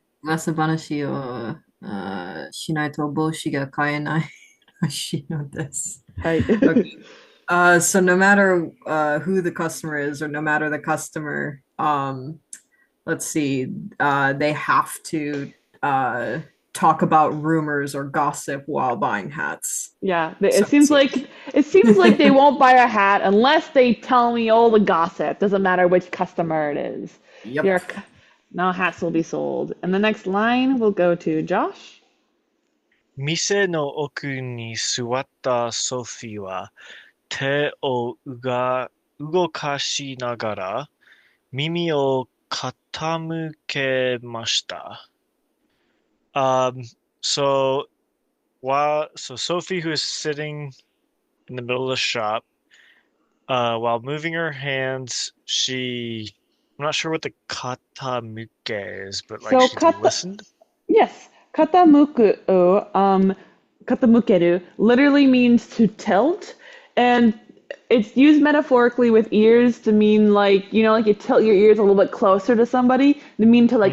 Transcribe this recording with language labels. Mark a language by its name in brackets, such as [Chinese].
[Japanese] 噂話をしないと帽子が買えないらしいのです。 [English] Hi. Okay. So no matter who the customer is or no matter the customer, let's see, they have to uh, talk about rumors or gossip while buying hats. Yeah, So it seems like they won't buy a hat unless they tell me all the gossip. Doesn't matter which customer it is. yep. No hats will be sold. And the next line will go to Josh. [Japanese] 店の奥に座ったソフィーは手を動かしながら耳を傾けました。 [English] So so Sophie, who is sitting in the middle of the shop, while moving her hands, I'm not sure what the katamuke is, but like So she listened. yes, katamuku, katamukeru literally means to tilt, and it's used metaphorically with ears to mean like, like you tilt your ears a little bit closer to somebody, to mean to like